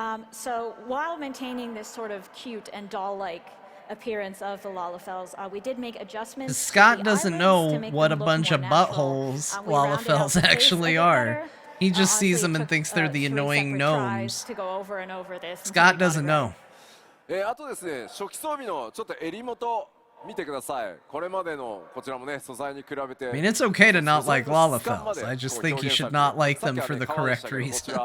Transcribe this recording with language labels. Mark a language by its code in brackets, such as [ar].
[en] So while maintaining this sort of cute and doll-like appearance of the Lalafells, we did make adjustments. Scott doesn't know what a bunch of buttholes Lalafells actually are. He just sees them and thinks they're the annoying gnomes. Scott doesn't know. [ja] あとですね、初期装備のちょっと襟元 見てください。これまでのこちらもね、素材に比べて。 [en] I mean, it's okay to not like Lalafells. I just think you should not like them for the correct reasons.